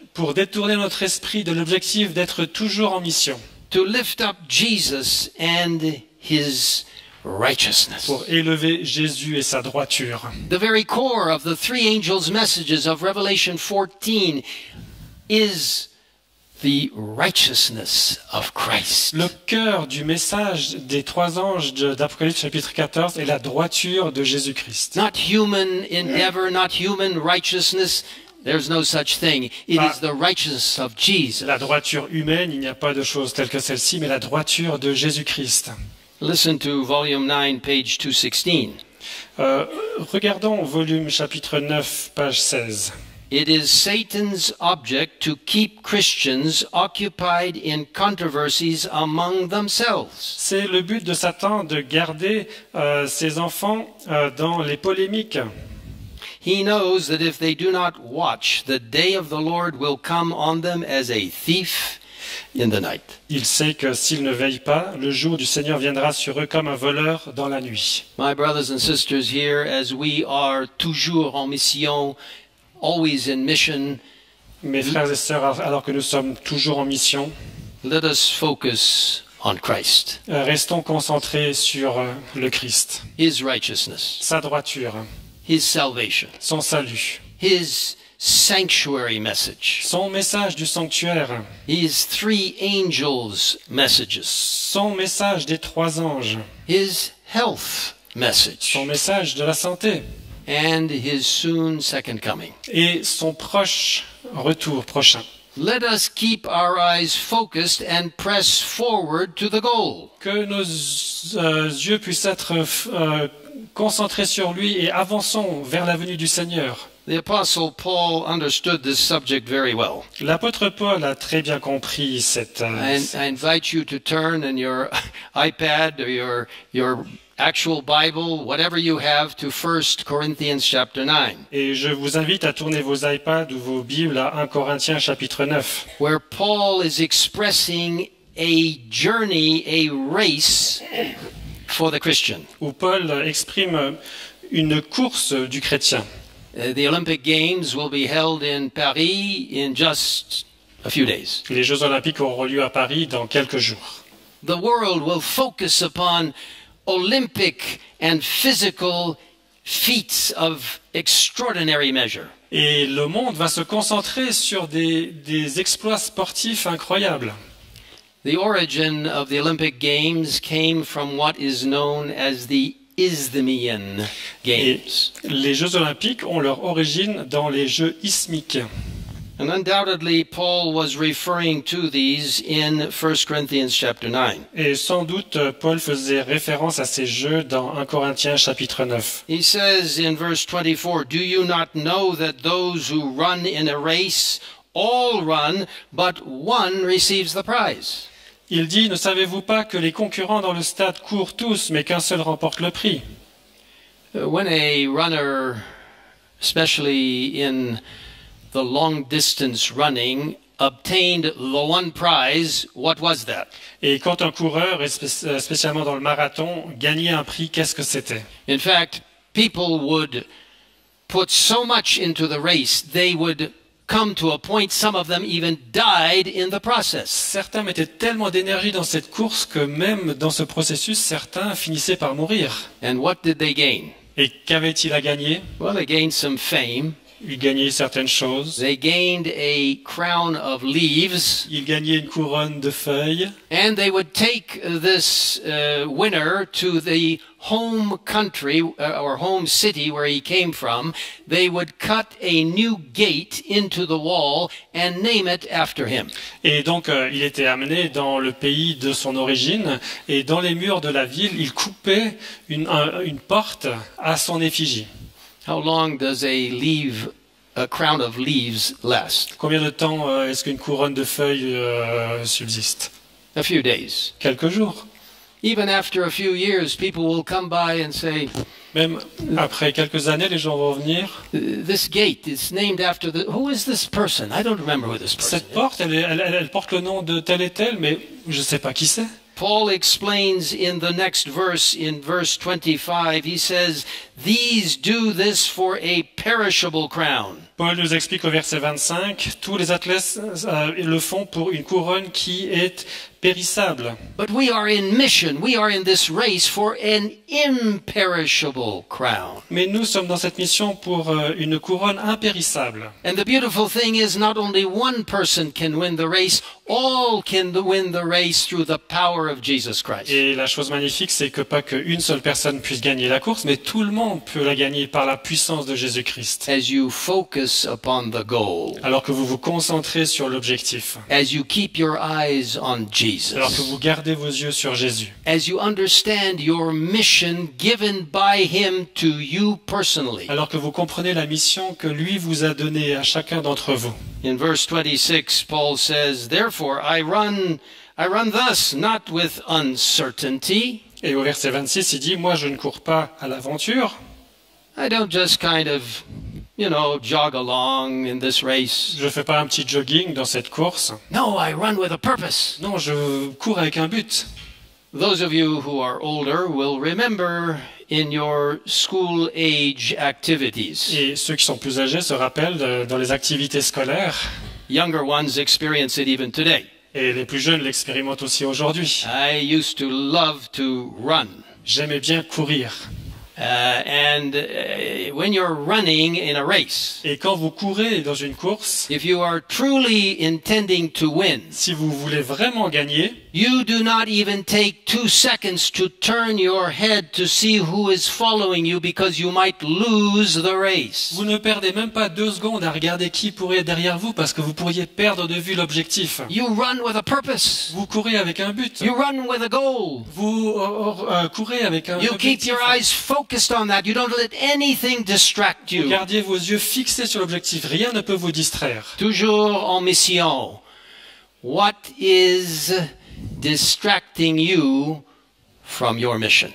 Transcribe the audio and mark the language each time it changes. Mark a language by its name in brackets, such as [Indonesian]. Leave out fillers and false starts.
[French] Pour détourner notre esprit de l'objectif d'être toujours en mission. [English] To lift up Jesus and his righteousness. [French] Pour élever Jésus et sa droiture. [English] The very core of the three angels' messages of Revelation 14 is the righteousness of Christ. [French] Le cœur du message des trois anges d'Apocalypse chapitre 14 est la droiture de Jésus-Christ. [English] Not human endeavor, not human righteousness. There's no such thing. It is the righteousness of Jesus. [French] La droiture humaine, il n'y a pas de chose telle que celle-ci, mais la droiture de Jésus-Christ. [English] Listen to volume 9, page 216. [French] Regardons volume chapitre 9, page 16. [English] It is Satan's object to keep Christians occupied in controversies among themselves. [French] C'est le but de Satan de garder ses enfants dans les polémiques. [English] He knows that if they do not watch, the day of the Lord will come on them as a thief in the night. [French] Il sait que s'ils ne veillent pas, le jour du Seigneur viendra sur eux comme un voleur dans la nuit. [English] My brothers and sisters here, as we are [French] toujours en mission, [English] always in mission, [French] Mes frères et sœurs, alors que nous sommes toujours en mission, [English] let us focus on Christ, [French] restons concentrés sur le Christ, [English] His righteousness, [French] sa droiture, [English] His salvation, [French] son salut, [English] His sanctuary message, [French] son message du sanctuaire, [English] His three angels' messages, [French] son message des 3 anges, [English] His health message, [French] son message de la santé [English] and His soon second coming. [French] et son proche retour prochain. [English] Let us keep our eyes focused and press forward to the goal. [French] Que nos yeux puissent être concentrés sur lui et avançons vers la venue du Seigneur. [English] The Apostle Paul understood this subject very well. [French] L'apôtre Paul a très bien compris cette... [English] I invite you to turn in your iPad or your actual Bible, whatever you have, to 1 Corinthians chapter 9, [French] Et je vous invite à tourner vos iPads ou vos Bibles à 1 Corinthiens chapitre 9, [English] where Paul is expressing a journey, a race for the Christian. [French] où Paul exprime une course du chrétien. [English] The Olympic Games will be held in Paris in just a few days. [French] Les Jeux Olympiques auront lieu à Paris dans quelques jours. [English] The world will focus upon Olympic and physical feats of extraordinary measure. [French] Et le monde va se concentrer sur des exploits sportifs incroyables. [English] The origin of the Olympic Games came from what is known as the Isthmian [French] Et [English] Games. [French] les Jeux Olympiques ont leur origine dans les Jeux isthmiques. [English] And undoubtedly, Paul was referring to these in 1 Corinthians chapter 9. [French] Et sans doute, Paul faisait référence à ces Jeux dans 1 Corinthiens chapitre 9. [English] He says in verse 24, "Do you not know that those who run in a race all run, but one receives the prize?" [French] Il dit, ne savez-vous pas que les concurrents dans le stade courent tous, mais qu'un seul remporte le prix? [English] When a runner, especially in the long distance running, obtained the one prize, what was that? [French] Et quand un coureur, et spécialement dans le marathon, gagnait un prix, qu'est-ce que c'était? [English] In fact, people would put so much into the race, they would come to a point, some of them even died in the process. [French] Certains mettaient tellement d'énergie dans cette course que même dans ce processus, certains finissaient par mourir. [English] And what did they gain? [French] Et qu'avait-il à gagner? [English] Well, they gained some fame. [French] Il gagnait certaines choses. [English] They gained a crown of leaves. [French] Il gagnait une couronne de feuilles. [English] And they would take this winner to the home country or home city where he came from. They would cut a new gate into the wall and name it after him. [French] Et donc, il était amené dans le pays de son origine. Et dans les murs de la ville, il coupait une porte à son effigie. [English] How long does a crown of leaves last? [French] Combien de temps est-ce qu'une couronne de feuilles subsiste? [English] A few days. [French] Quelques jours. [English] Even after a few years, people will come by and say, [French] Même après quelques années, les gens vont venir. [English] this gate is named after who is this person? I don't remember who this person [French] Cette [English] is. [French] porte, elle porte le nom de tel et tel, mais je ne sais pas qui c'est. [English] Paul explains in the next verse, in verse 25, he says, these do this for a perishable crown. [French] Paul nous explique au verset 25, tous les athlètes le font pour une couronne qui est périssable. [English] But we are in mission, we are in this race for an imperishable crown. [French] Mais nous sommes dans cette mission pour une couronne impérissable. [English] And the beautiful thing is not only one person can win the race, all can win the race through the power of Jesus Christ. [French] Et la chose magnifique, c'est que pas qu'une seule personne puisse gagner la course, mais tout le monde peut la gagner par la puissance de Jésus-Christ. [English] As you focus focus upon the goal, [French] alors que vous vous concentrez sur l'objectif, [English] as you keep your eyes on [French] alors que [English] Jesus, [French] vous gardez vos yeux sur Jésus, [English] as you understand your mission given by him to you personally. [French] alors que vous comprenez la mission que lui vous a donnée à chacun d'entre vous. [English] In verse 26, Paul says, "Therefore I run thus, not with uncertainty." [French] Et au verset 26, il dit, moi je ne cours pas à l'aventure, [English] I don't just kind of, jog along in this race. [French] je ne fais pas un petit jogging dans cette course. [English] No, I run with a purpose. [French] Non, je cours avec un but. [English] Those of you who are older will remember in your school age activities. [French] Et ceux qui sont plus âgés se rappellent dans les activités scolaires, [English] Younger ones experience it even today. [French] et les plus jeunes l'expérimentent aussi aujourd'hui. [English] I used to love to run. [French] J'aimais bien courir. [English] When you're running in a race, [French] Et quand vous courez dans une course, [English] if you are truly intending to win, [French] si vous voulez vraiment gagner, [English] you do not even take 2 seconds to turn your head to see who is following you because you might lose the race. [French] vous ne perdez même pas 2 secondes à regarder qui pourrait être derrière vous parce que vous pourriez perdre de vue l'objectif. [English] You run with a purpose. [French] Vous courez avec un but. [English] You run with a goal. [French] Vous courez avec un [English] You keep [French] objectif. [English] your eyes focused on that. You don't let anything distract [French] Vous [English] you. [French] gardez vos yeux fixés sur l'objectif. Rien ne peut vous distraire. Toujours en mission. [English] What is distracting you from your mission?